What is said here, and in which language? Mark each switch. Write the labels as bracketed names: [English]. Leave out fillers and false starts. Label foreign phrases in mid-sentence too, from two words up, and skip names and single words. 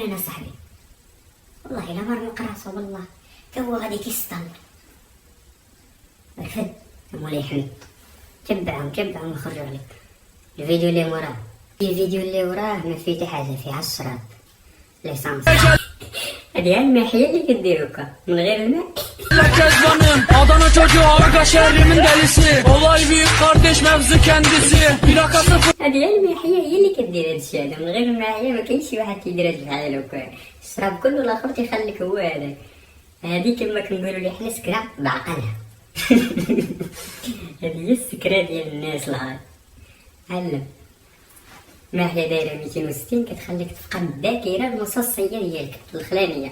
[Arabic] انا صاحبي والله الا مرق راسو والله تا هو غادي كيستنض. رفد مولاي حمد تبعهم وخرجوا عليك. الفيديو اللي وراه ما فيه حتى حاجه، فيها الشراب ليسانس. هادي الماحيه اللي كدير هكا من غير الماء. [Turkish] Kezbanım Adana çocuğu Arka şehrimin delisi Olay büyük kardeş mevzu kendisi Plakası [Arabic] هادي الماحيه هي اللي كدير هادشي هذا. من غير الماحيه ما كاينش شي واحد كيدير هاد الفعل هكا. الشراب كله الاخر تيخليك هو هذاك. هادي كما كنقولوا لي حنا سكره بعقلها. هادي هي السكره ديال الناس العاد. علم ماحيه دايره 260 كتخليك تفقد الذاكره المصصيه ديالك الخلانيه.